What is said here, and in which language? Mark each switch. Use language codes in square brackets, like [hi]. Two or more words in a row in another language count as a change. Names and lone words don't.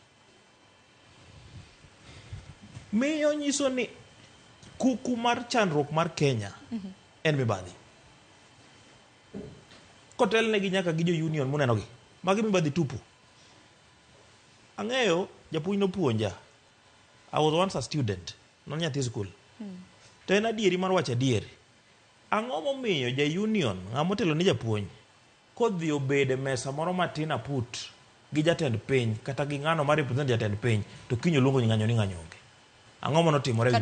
[luo] Miyo nyiso ni kuku mar chandruok mar Kenya en mibadhi. Kotel negi nyaka gi jo union muneno gi. Magi mibadhi tupu. Ang'eyo japuonj nopuonja. [en] I was once a student. [luo] Non nyathi skul. To en adieri mar wacho adieri. Ang'o momiyo ja union ng'amotelo ni japuonj kodhi obede mesa moro matin aput gi jatend piny kata gi ng'ano ma represent jatend piny to kinyo luongo ni ng'anyo ni ng'anyo onge. Ang'o monotimore gi